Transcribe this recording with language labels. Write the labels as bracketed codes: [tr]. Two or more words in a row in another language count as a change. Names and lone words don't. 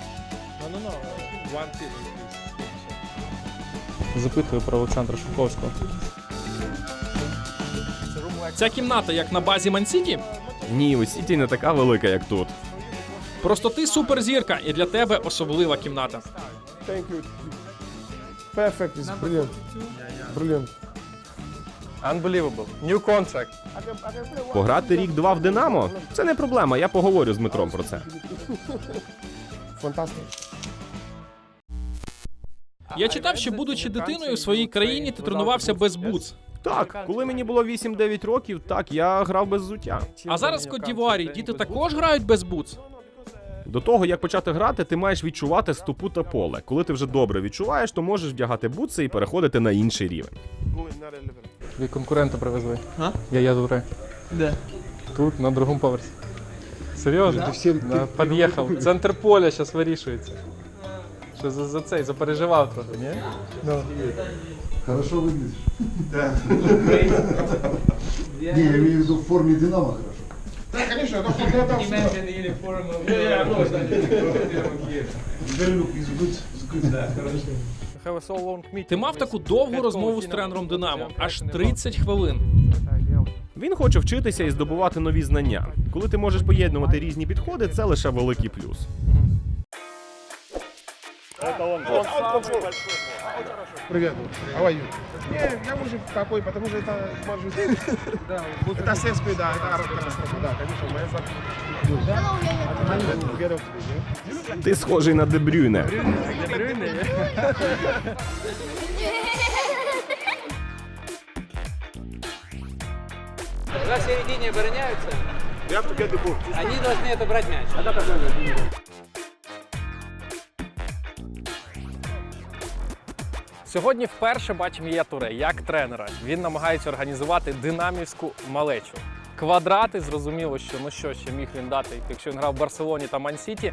[uk] Запитую про Олександра Шовковського. Ця кімната як на базі Ман-Сіті? Ні, у Сіті не така велика, як тут. Просто ти суперзірка, і для тебе особлива кімната. [en] Thank you. Perfect, it's brilliant. Brilliant. Unbelievable. New contract. [uk] Пограти рік-два в Динамо – це не проблема, я поговорю з Дмитром про це. [en] Fantastic. [uk] Я читав, що, будучи дитиною, в своїй країні ти тренувався без бутс. Так, коли мені було 8-9 років, так, я грав без взуття. А зараз в Кот-д'Івуарі діти також грають без бутс. До того, як почати грати, ти маєш відчувати стопу та поле. Коли ти вже добре відчуваєш, то можеш вдягати бутси і переходити на інший рівень. Твій конкурента привезли. Я Туре. Де? Тут, на другому поверсі. Серйозно? Да, під'їхав. Центр поля зараз вирішується. Що за цей, запереживав трохи, ні? [ru] Хорошо выглядишь. Да. Не, я имею в виду в форме Динамо хорошо. [uk] Ти мав таку довгу розмову з тренером Динамо, аж 30 хвилин. Він хоче вчитися і здобувати нові знання. Коли ти можеш поєднувати різні підходи, це лише великий плюс. [ru] Привет. [en] How are you? [ru] Не, я мужик такой, потому что это может... Это сельский, да, это катастрофа, да, конечно, моя зарплата. [uk] Ти схожий на Де Брюйне. [ru] Когда в середине обороняются, [en] You have to get the ball. [ru] они должны отобрать мяч. [uk] Сьогодні вперше бачимо Яя Туре як тренера. Він намагається організувати динамівську малечу. Квадрати, зрозуміло, що ще міг він дати, якщо він грав в Барселоні та Ман-Сіті.